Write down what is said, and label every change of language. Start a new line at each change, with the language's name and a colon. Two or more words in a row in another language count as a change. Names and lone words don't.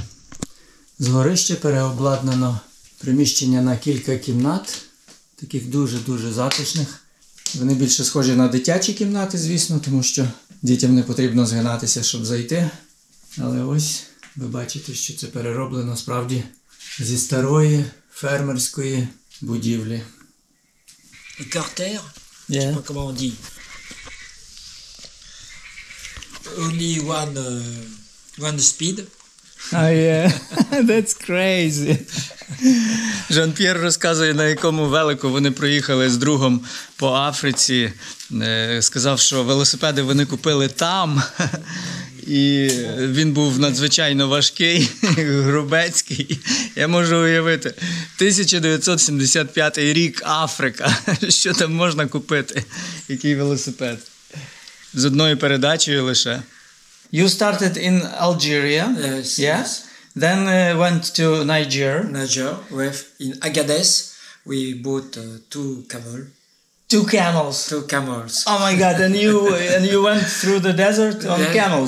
Ukrainian: З горища переобладнано приміщення на кілька кімнат, таких дуже-дуже затишних. Вони більше схожі на дитячі кімнати, звісно, тому що дітям не потрібно згинатися, щоб зайти. Але ось Ви бачите, що це перероблено справді зі старої фермерської будівлі.
French: Et Carter, je
English: Yeah.
French: sais pas comment on dit.
English: Only one speed. Oh, yeah. That's crazy.
Ukrainian: Жан-П'єр розказує, на якому велику вони проїхали з другом по Африці. Сказав, що велосипеди вони купили там. І він був надзвичайно важкий, грубецький. Я можу уявити. 1975 рік, Африка. Що там можна купити? Який велосипед? З одною передачею лише.
English: You started in Algeria, Yes, yeah? yes. Then went to Niger. Niger, in Agadez, we bought two camels. Two camels. Oh Oh my God! And you went through the desert on camels